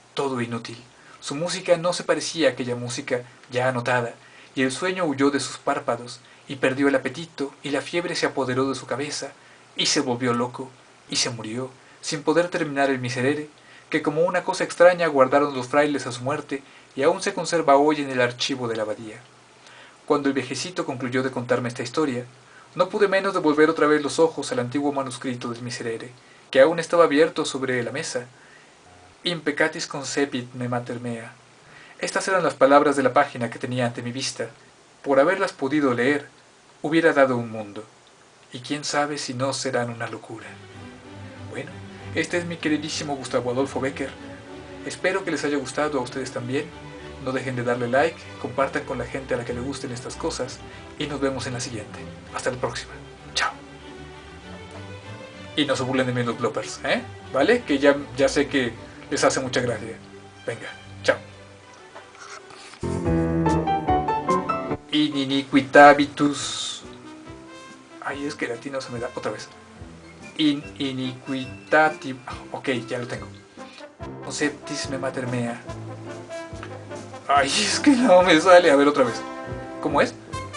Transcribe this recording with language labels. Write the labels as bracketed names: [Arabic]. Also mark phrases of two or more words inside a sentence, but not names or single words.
[Spanish] Su música no se parecía a aquella música ya anotada, y el sueño huyó de sus párpados, y perdió el apetito, y la fiebre se apoderó de su cabeza, y se volvió loco, y se murió, sin poder terminar el miserere, que como una cosa extraña guardaron los frailes a su muerte, y aún se conserva hoy en el archivo de la abadía. Cuando el viejecito concluyó de contarme esta historia, no pude menos de volver otra vez los ojos al antiguo manuscrito del miserere, que aún estaba abierto sobre la mesa. [Latin] Impecatis concepit me mater mea. [Spanish] Estas eran las palabras de la página que tenía ante mi vista. Por haberlas podido leer, hubiera dado un mundo. Y quién sabe si no serán una locura. Bueno, este es mi queridísimo Gustavo Adolfo Bécquer. Espero que les haya gustado a ustedes también. No dejen de darle like, compartan con la gente a la que le gusten estas cosas y nos vemos en la siguiente. Hasta la próxima. Chao. Y no se burlen de mí los bloopers, ¿eh? ¿Vale? Que ya sé que les hace mucha gracia. Venga, chao. [Latin] In iniquitabitus. [Spanish] Ay, es que el latino se me da otra vez. [Latin] In iniquitatis. [Spanish] Ok, ya lo tengo. [Latin] Conceptis me mater mea. [Spanish] Ay, es que no me sale. A ver otra vez. ¿Cómo es?